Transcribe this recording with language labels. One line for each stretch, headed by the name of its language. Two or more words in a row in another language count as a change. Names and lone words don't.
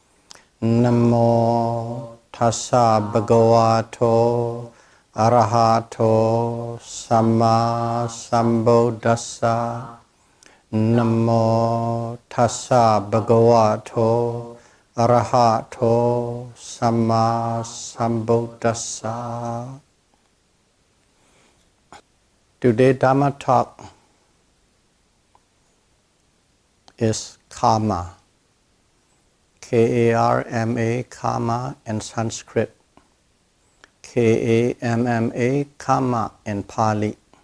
Pali: Namo tassa bhagavato arahato samma sambuddhassa. Namo tassa bhagavato arahato samma sambuddhassa.
English: Today Dhamma talk is Kamma, K-A-R-M-A, Kamma in Sanskrit, K-A-M-M-A, Kamma in Pali.